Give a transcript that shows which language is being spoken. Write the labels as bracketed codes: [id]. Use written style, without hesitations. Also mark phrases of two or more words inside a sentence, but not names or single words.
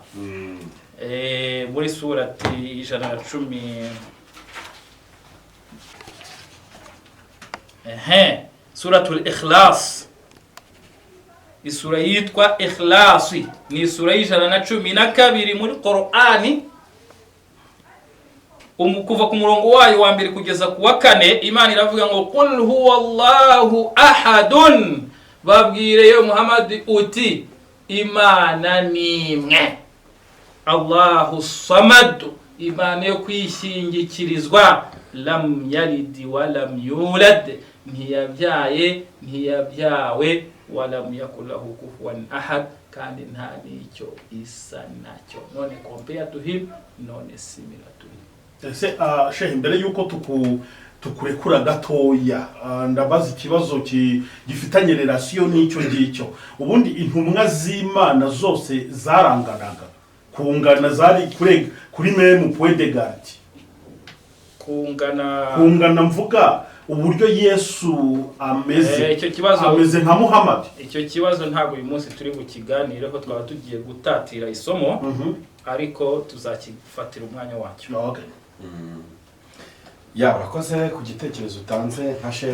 [rw] Muri surati 110 suratul Ikhlas, isura yitwa Ikhlasi, ni isura 112 muri Qur'ani. Kuva ku murongo wayo wa mbere kugeza ku wa 4, Imana iravuga ngo [ar] قل هو الله أحد, [rw] babwire yo Muhammad uti Imana nimwe, [ar] الله الصمد, [rw] Imana yo kwishingikirizwa, [ar] لم يلد ولم يولد, [rw] ntiyabyaye ntiyabyawe, [ar] ولم يكن له كفوا أحد, [rw] kandi nta nicyo isa nacyo. [en] None compare to him, none similar to him. [rw] Ese shehe, mbere yuko tukurekura gatoya, ndabaza ikibazo gifitanye relation n'icyo ngicyo. Ubundi intumwa z'Imana zose zaranganaga, kungana zari kuri [fr] meme point de garde, [rw] kungana mvuga uburyo Yesu ameze. Icyo kibazo ameze nka Muhammad. Icyo kibazo ntabwo uyu munsi turi bukiganireho, twaba tugiye gutatira isomo, ariko tuzakifatira umwanya wacyo. Okay. Ya, urakoze ku gitekerezo utanze nka shehe.